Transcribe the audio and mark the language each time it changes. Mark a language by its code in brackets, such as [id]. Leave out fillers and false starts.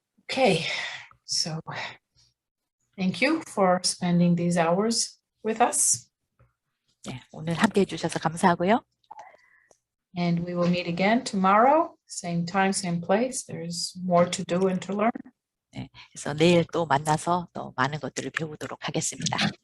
[en] Okay, so thank you for spending these hours with us. [ko] 네, 오늘 함께 해주셔서 감사하고요. [en] And we will meet again tomorrow, same time, same place. There's more to do and to learn. [ko] 네, 그래서 내일 또 만나서 또 많은 것들을 배우도록 하겠습니다.